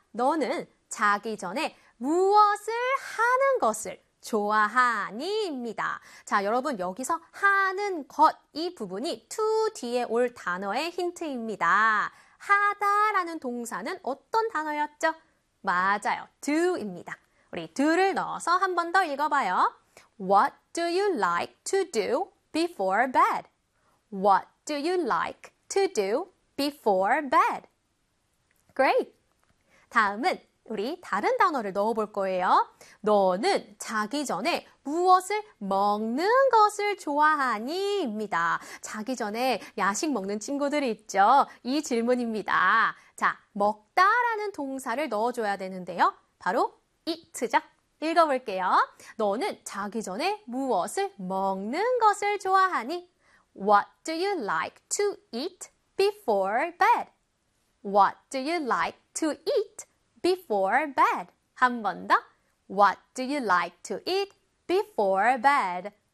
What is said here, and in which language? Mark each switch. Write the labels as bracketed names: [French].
[Korean] 너는 자기 전에 무엇을 하는 것을 좋아하니입니다. 자, 여러분, 여기서 하는 것이 부분이 to 뒤에 올 단어의 힌트입니다. 하다라는 동사는 어떤 단어였죠? 맞아요. do입니다. 우리 do를 넣어서 한번더 읽어봐요. [English] What do you like to do before bed? What do you like to do before bed? Great. [Korean] 다음은 우리 다른 단어를 넣어볼 거예요. 너는 자기 전에 무엇을 먹는 것을 좋아하니?입니다. 자기 전에 야식 먹는 친구들이 있죠? 이 질문입니다. 자, 먹다라는 동사를 넣어줘야 되는데요. 바로 eat죠? 읽어볼게요. 너는 자기 전에 무엇을 먹는 것을 좋아하니? [English] What do you like to eat before bed? What do you like to eat before bed. [Korean] 한번 더. [English] What do you like to eat before bed?